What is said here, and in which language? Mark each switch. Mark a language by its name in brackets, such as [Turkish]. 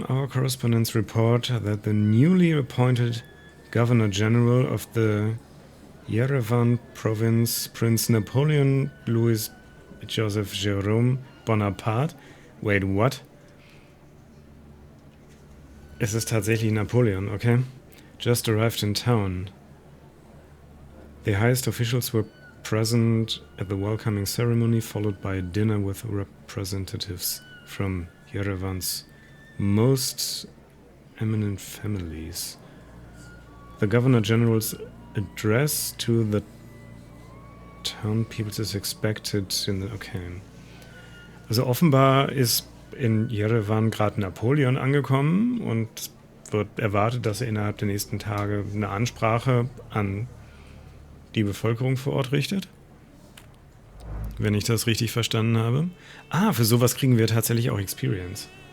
[English] correspondents report that the newly appointed Governor General of the Yerevan province, Prince Napoleon Louis Joseph Jerome Bonaparte. Wait, what? [German] Es ist tatsächlich Napoleon, okay? [English] Just arrived in town. The highest officials were present at the welcoming ceremony, followed by a dinner with representatives from Yerevan's most eminent families. The Governor General's address to the town peoples is expected in the... Okay. [German] Also offenbar ist in Yerevan gerade Napoleon angekommen und wird erwartet, dass er innerhalb der nächsten Tage eine Ansprache an die Bevölkerung vor Ort richtet. Wenn ich das richtig verstanden habe. Ah, für sowas kriegen wir tatsächlich auch Experience.